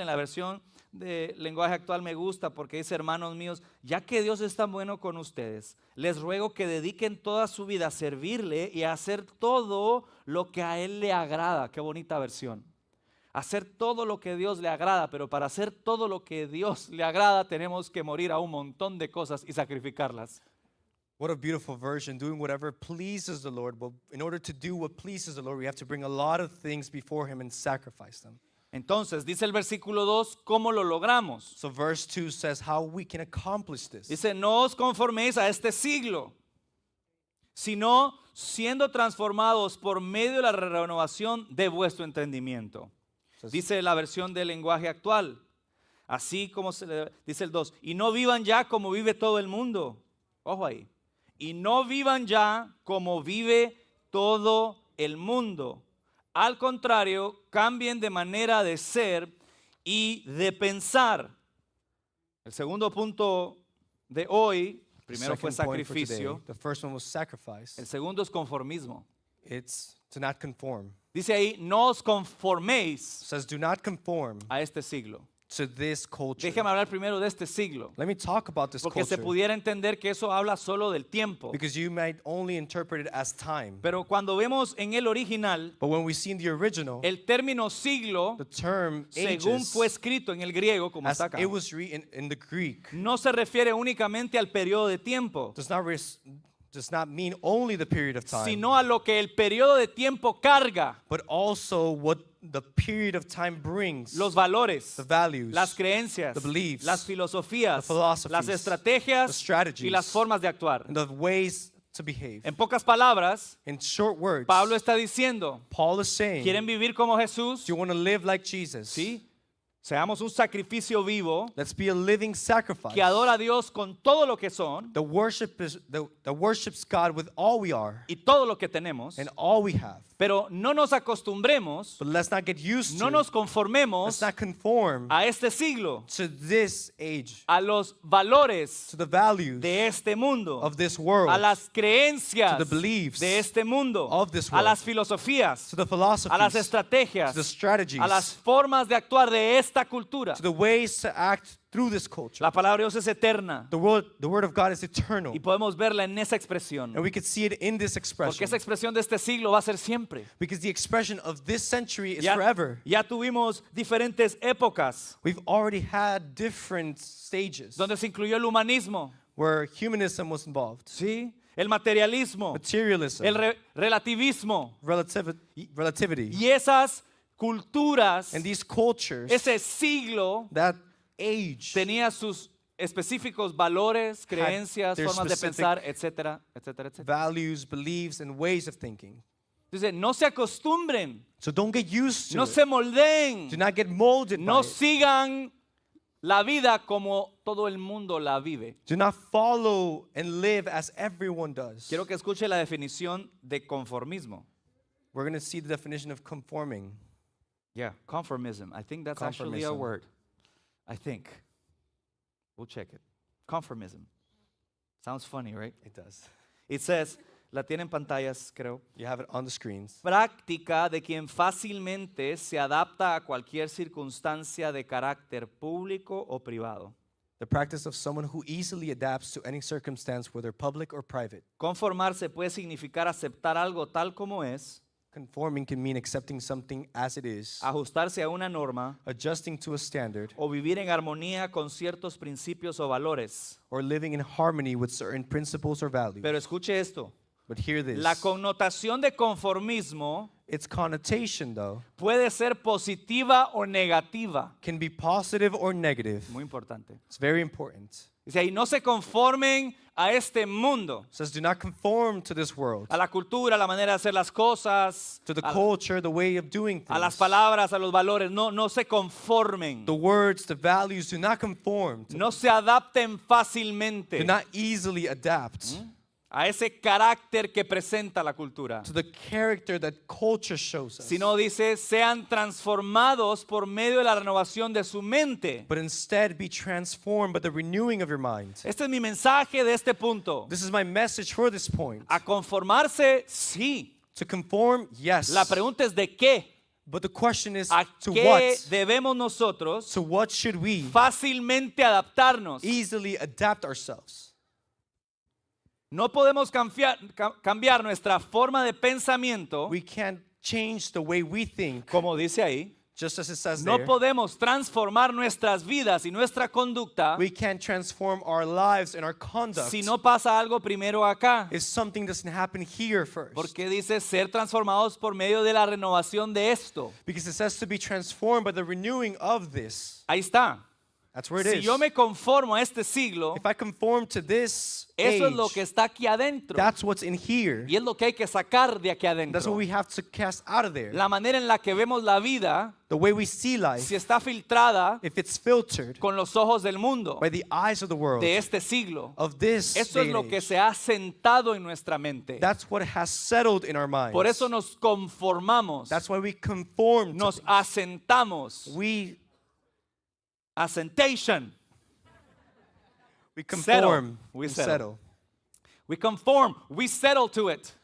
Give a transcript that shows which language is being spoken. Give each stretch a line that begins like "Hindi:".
Spanish: En la versión de lenguaje actual me gusta porque dice, hermanos míos, ya que Dios es tan bueno con ustedes, les ruego que dediquen toda su vida a servirle y a hacer todo lo que a Él le agrada. Qué bonita versión. Hacer todo lo que Dios le agrada, pero para hacer todo lo que Dios le agrada tenemos que morir a un montón de cosas y sacrificarlas.
English: What a beautiful version, doing whatever pleases the Lord. But in order to do what pleases the Lord, we have to bring a lot of things before Him and sacrifice them.
Spanish: Entonces, dice el versículo 2, ¿cómo lo logramos?
English: So verse 2 says how we can accomplish this.
Spanish: Dice, no os conforméis a este siglo, sino siendo transformados por medio de la renovación de vuestro entendimiento. Dice la versión del lenguaje actual, así como dice el 2, y no vivan ya como vive todo el mundo. Ojo ahí. Y no vivan ya como vive todo el mundo. Al contrario, cambien de manera de ser y de pensar. El segundo punto de hoy, primero fue
English: Second point for today.
Spanish: sacrificio,
English: The first one was sacrifice.
Spanish: el segundo es conformismo.
English: It's to not conform.
Spanish: Dice ahí, no os conforméis
English: It says do not conform
Spanish: a este siglo.
English: to this culture.
Spanish: Déjeme hablar primero de este siglo,
English: Let me talk about this
Spanish: porque se
English: culture
Spanish: pudiera entender que eso habla solo del tiempo.
English: because you might only interpret it as time.
Spanish: Pero cuando vemos en el original,
English: But when we see in the original,
Spanish: el término siglo,
English: the term
Spanish: según
English: ages,
Spanish: fue escrito en el griego, como
English: as
Spanish: está acá,
English: it was written in the Greek,
Spanish: no se refiere únicamente al periodo de tiempo,
English: does not mean only the period of time,
Spanish: sino a lo que el periodo de tiempo carga,
English: but also what the period of time brings,
Spanish: los valores,
English: the values,
Spanish: las creencias,
English: the beliefs,
Spanish: las filosofías,
English: the philosophies,
Spanish: las estrategias
English: the strategies,
Spanish: y las formas de actuar.
English: and the ways to behave.
Spanish: En pocas palabras,
English: In short words,
Spanish: Pablo está diciendo,
English: Paul is saying,
Spanish: ¿quieren vivir como Jesús?
English: do you want to live like Jesus?
Spanish: Sí. Seamos un sacrificio vivo
English: Let's be a living sacrifice
Spanish: que adora a Dios con todo lo que son
English: that worships God with all we are
Spanish: y todo lo que tenemos,
English: and all we have.
Spanish: pero no nos acostumbremos,
English: But let's not get used
Spanish: no
English: to,
Spanish: nos
English: let's
Spanish: conformemos
English: not conform
Spanish: a este siglo,
English: to this age,
Spanish: a los valores
English: to the values
Spanish: de este mundo,
English: of this world,
Spanish: a las creencias
English: to the beliefs
Spanish: de este mundo,
English: of this
Spanish: a
English: world,
Spanish: las filosofías,
English: to the
Spanish: a las
English: philosophies,
Spanish: estrategias,
English: to the strategies,
Spanish: a las formas de actuar de esta cultura.
English: to the ways to act through this culture.
Spanish: La palabra de Dios es eterna
English: The word of God is eternal,
Spanish: y podemos verla en esa expresión,
English: and we could see it in this
Spanish: porque
English: expression,
Spanish: esa expresión de este siglo va a ser siempre.
English: because the expression of this century is
Spanish: Ya,
English: forever.
Spanish: ya tuvimos diferentes épocas
English: We've already had different stages
Spanish: donde se incluyó el humanismo,
English: where humanism was involved,
Spanish: ¿sí? El materialismo,
English: materialism,
Spanish: el relativismo
English: relativity,
Spanish: y esas culturas,
English: and these cultures,
Spanish: ese siglo
English: that age
Spanish: tenía sus específicos valores, creencias,
English: their
Spanish: formas de
English: specific
Spanish: pensar, etcétera, etcétera, etcétera.
English: values, beliefs, and ways of thinking.
Spanish: Entonces, no se acostumbren,
English: So don't get used to
Spanish: no
English: it.
Spanish: se moldeen,
English: Do not get molded
Spanish: no
English: by it.
Spanish: sigan la vida como todo el mundo la vive.
English: Do not follow and live as everyone does.
Spanish: Quiero que escuche la definición de conformismo.
English: We're going to see the definition of conforming. Yeah, conformism. I think that's actually a Conformism. word. I think. We'll check it. Conformism. Sounds funny, right? It does. It says,
Spanish: la tiene en pantallas, creo.
English: You have it on the screens.
Spanish: Práctica de quien fácilmente se adapta a cualquier circunstancia de carácter público o privado.
English: The practice of someone who easily adapts to any circumstance, whether public or private.
Spanish: Conformarse puede significar aceptar algo tal como es,
English: Conforming can mean accepting something as it is,
Spanish: ajustarse a una norma
English: adjusting to a standard,
Spanish: o vivir en armonía con ciertos principios o valores.
English: or living in harmony with certain principles or values.
Spanish: Pero escuche esto,
English: But hear this.
Spanish: la connotación de conformismo
English: its connotation, though,
Spanish: puede ser positiva o negativa.
English: can be positive or negative.
Spanish: Muy importante.
English: It's very important.
Spanish: Dice ahí, no se conformen a este mundo,
English: It says, do not conform to this world,
Spanish: a la cultura, a la manera de hacer las cosas,
English: to the
Spanish: a,
English: culture, the way of doing
Spanish: a las
English: things.
Spanish: palabras, a los valores. No, no se conformen.
English: The words, the values, do not conform.
Spanish: No se adapten fácilmente
English: Do not easily adapt
Spanish: a ese carácter que presenta la cultura.
English: to the character that culture shows us.
Spanish: Sino dice, sean transformados por medio de la renovación de su mente.
English: But instead be transformed by the renewing of your mind.
Spanish: Este es mi mensaje de este punto.
English: This is my message for this point.
Spanish: A conformarse, sí.
English: To conform, yes.
Spanish: La pregunta es de qué.
English: But the question is,
Spanish: ¿A
English: to
Spanish: qué
English: what?
Spanish: debemos nosotros
English: To what should we
Spanish: fácilmente adaptarnos?
English: easily adapt ourselves?
Spanish: No podemos cambiar nuestra forma de pensamiento,
English: We can't change the way we think,
Spanish: como dice ahí.
English: just as it says
Spanish: No
English: there.
Spanish: podemos transformar nuestras vidas y nuestra conducta
English: We can't transform our lives and our conduct
Spanish: si no pasa algo primero acá.
English: if something doesn't happen here first.
Spanish: Porque dice ser transformados por medio de la renovación de esto.
English: Because it says to be transformed by the renewing of this.
Spanish: Ahí está.
English: That's where it
Spanish: Si
English: is.
Spanish: yo me conformo a este siglo,
English: If I conform to this
Spanish: eso es lo
English: age,
Spanish: que está aquí adentro.
English: that's what's in here.
Spanish: Y es lo que hay que sacar de aquí
English: That's what
Spanish: adentro.
English: we have to cast out of there.
Spanish: La manera en la que vemos la vida,
English: The way we see life,
Spanish: si está filtrada
English: if it's filtered
Spanish: con los ojos del mundo,
English: by the eyes of the world,
Spanish: de este siglo,
English: of this
Spanish: eso es
English: day
Spanish: lo
English: and
Spanish: que
English: age,
Spanish: se ha sentado en nuestra mente.
English: that's what has settled in our minds.
Spanish: Por eso nos conformamos,
English: That's why we conform to
Spanish: nos
English: things.
Spanish: asentamos.
English: We Assentation. conform, We we settle. settle. We conform, we settle to it.